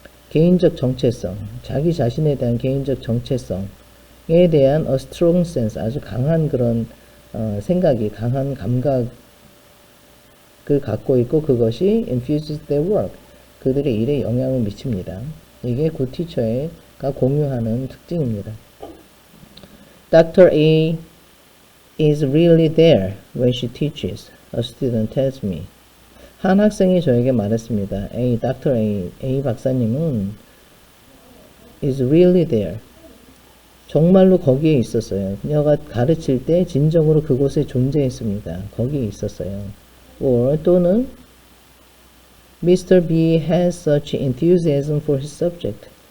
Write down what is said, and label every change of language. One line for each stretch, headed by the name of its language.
Korean: 개인적 정체성, 자기 자신에 대한 개인적 정체성에 대한
English: a strong sense,
Korean: 아주 강한 그런 생각이, 강한 감각을 갖고 있고 그것이
English: infuses their work,
Korean: 그들의 일에 영향을 미칩니다. 이게 굿 티처가 공유하는 특징입니다.
English: Dr. A is really there when she teaches, a student tells me.
Korean: 한 학생이 저에게 말했습니다.
English: Dr. A
Korean: 박사님은
English: is really there.
Korean: 정말로 거기에 있었어요. 그녀가 가르칠 때 진정으로 그곳에 존재했습니다. 거기에 있었어요.
English: or
Korean: 또는 Mr.
English: B has such enthusiasm for his subject.